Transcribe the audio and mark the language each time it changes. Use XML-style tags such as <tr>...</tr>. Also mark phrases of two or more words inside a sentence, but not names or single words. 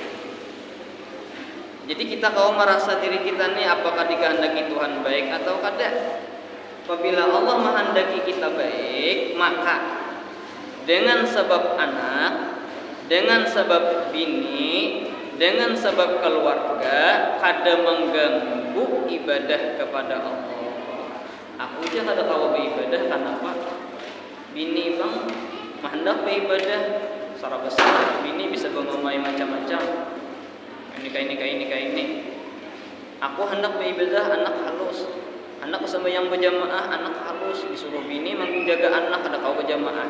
<id>Jadi kita kalau merasa diri kita nih apakah dikehendaki Tuhan baik atau tidak? Apabila Allah menghendaki kita baik, maka dengan sebab anak, dengan sebab bini, dengan sebab keluarga kada mengganggu ibadah kepada Allah.</id> <bjn>Aku aja kada tahu beribadah kenapa? Bini bang hendak beribadah secara besar, bini bisa ngomongin macam-macam.</bjn> <id>Ini.</id> <bjn>Aku hendak beribadah anak halus. Anak sembahyang berjamaah anak halus, disuruh bini menjaga anak kada kau berjamaah.</bjn>